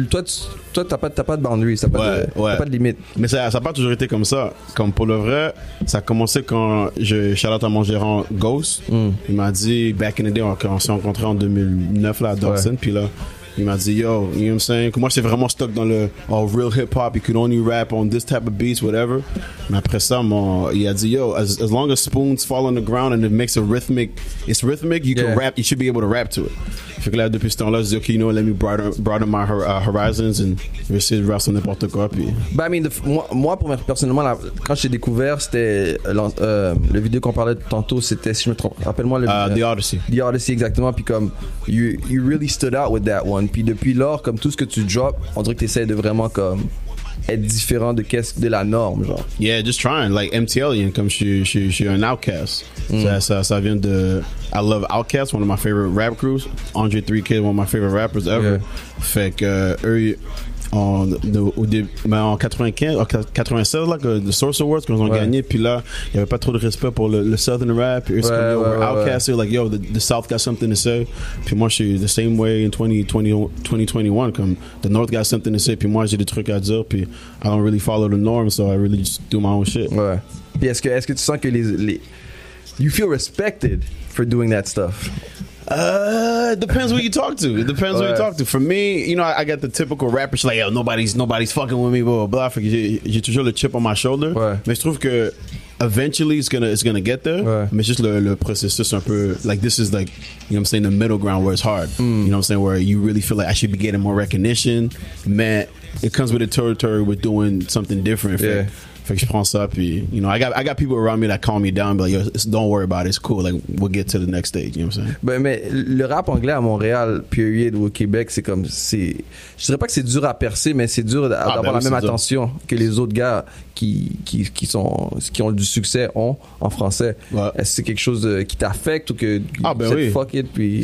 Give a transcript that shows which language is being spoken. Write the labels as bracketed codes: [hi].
[fr] Toi t'as pas de boundaries, t'as pas de limite. Mais ça a pas toujours été comme ça. Comme pour le vrai, ça a commencé quand je shout out à mon gérant Ghost. Il m'a dit [en] back in the day, [fr] on s'est rencontrés en 2009 là à Dawson, puis là il m'a dit yo, [en] you know what I'm saying? [fr] Que moi j'étais vraiment [en] stuck dans le real hip hop, you could only rap on this type of beats, whatever. [fr] Mais après ça, il a dit [en] yo, as long as spoons fall on the ground and it makes it's rhythmic, you can rap, you should be able to rap to it. [fr] Fait que là depuis ce temps-là, je dis ok, you know, [en] let me broaden my horizons and [fr] je vais essayer de rap sur n'importe quoi puis. I mean, moi personnellement, quand j'ai découvert, c'était le vidéo qu'on parlait tantôt, c'était, si je me trompe, rappelle-moi le [en] The Odyssey. The Odyssey, exactement. [fr] Puis comme [en] you really stood out with that one. [fr] Puis depuis lors, comme tout ce que tu drops, on dirait que tu essaies de vraiment comme être différent de la norme, genre. [en] Yeah, just trying. [fr] Like MTL, comme je suis un Outkast. Ça vient de. [en] I love Outkast, one of my favorite rap crews. Andre 3K, one of my favorite rappers ever. [fr] Fait que eux, en 95, 96 là, que The Source Awards qu'ils ont gagné, puis là il y avait pas trop de respect pour le Southern rap, puis eux c'est comme yo, Outkast, like yo, [en] the South got something to say, [fr] puis moi je suis [en] the same way in 2021, [fr] comme [en] the North got something to say, [fr] puis moi j'ai des trucs à dire, puis [en] I don't really follow the norm, so I really just do my own shit. [fr] Ouais. Puis est-ce que tu sens que [en] you feel respected for doing that stuff? It depends who you talk to. It depends who you talk to. For me, you know, I got the typical rapper, like, yo, nobody's fucking with me, blah, blah, blah. [fr] J'ai toujours le [en] chip on my shoulder. [fr] Mais je trouve que [en] eventually it's gonna get there. [fr] Mais juste le processus un peu, [en] like, this is like, you know what I'm saying, the middle ground where it's hard. You know what I'm saying, where you really feel like I should be getting more recognition. Mais it comes with the territory with doing something different. [fr] Fait que je prends ça, puis, [en] you know, I got people around me that calm me down, but like, yo, don't worry about it, it's cool, like, we'll get to the next stage, you know what I'm saying? [fr] Ben, mais le rap anglais à Montréal, period, ou au Québec, c'est comme, je dirais pas que c'est dur à percer, mais c'est dur d'avoir la même attention que les autres gars qui ont du succès ont en français. Est-ce que c'est quelque chose qui t'affecte ou que fuck it, puis